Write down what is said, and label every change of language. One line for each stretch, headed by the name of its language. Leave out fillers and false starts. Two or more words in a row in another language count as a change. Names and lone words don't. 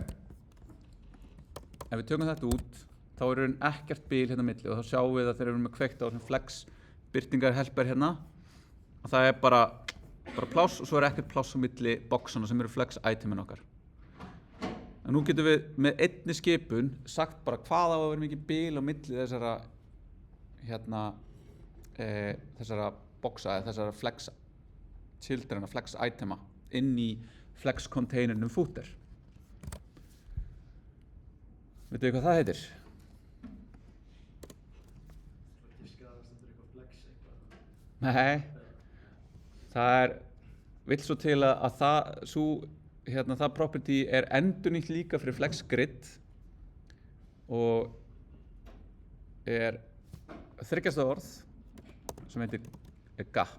Icelandic: Ef við tökum þetta út, þá ekkert bil hérna milli og þá sjáum við að þeir eru með kveikt á þessum flex birtingar helper hérna og það bara pláss og svo ekkert pláss á milli boxana sem eru flex itemin okkar. En nú getum við með einni skipun sagt bara hvað á að vera mikið bil á milli þessara þessara boxa eða þessara
English: flex children,
Icelandic: flex itema inn í flex containernum footer. Vitið þið hvað það heitir? Nei, það vill svo til að það property endurnýtt líka fyrir
English: flex grid
Icelandic: og þryggjasta orð sem heitir gap.